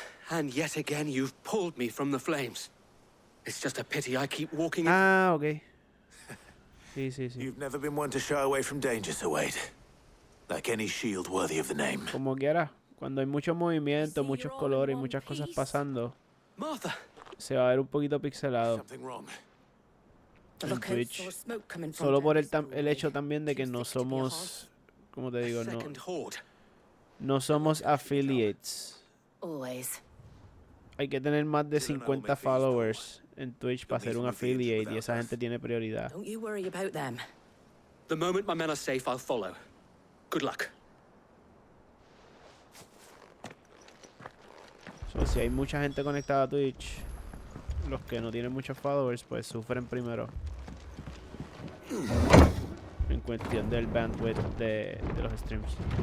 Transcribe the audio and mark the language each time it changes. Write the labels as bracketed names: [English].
[English] And yet again, you've pulled me from the flames. It's just a pity I keep walking. [Spanish] Ah, ok. Sí. [English] You've never been one to shy away from danger, Sir Wade. Like any shield worthy of the name. [Spanish] Como quiera, cuando hay mucho movimiento, muchos colores y muchas cosas pasando, [English] Martha, [Spanish] se va a ver un poquito pixelado [English] Something wrong. [Spanish] en Twitch. Solo por el hecho también de que no somos, como te digo, no somos affiliates. [English] Always. [Spanish] Hay que tener más de 50 followers en Twitch para ser un affiliate y esa gente tiene prioridad. [English] Don't you worry about them. the moment my men are safe, I'll follow. Good luck. [Spanish] So, si hay mucha gente conectada a Twitch, los que no tienen muchos followers, pues sufren primero. En cuestión del bandwidth de los streams.